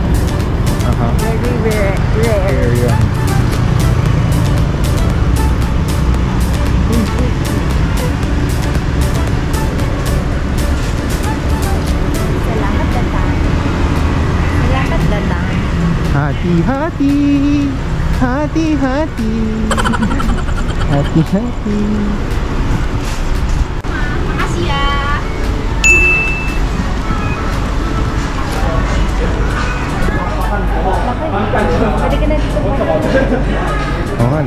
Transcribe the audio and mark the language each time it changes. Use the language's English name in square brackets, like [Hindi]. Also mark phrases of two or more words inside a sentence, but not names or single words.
[English] Aha. Very rare. Area. [Indonesian] Salamat datang. Salamat datang. Hati-hati, hati-hati, hati-hati. Makasih ya. [Filipino] Pwede ka na dito po. Oo nga na.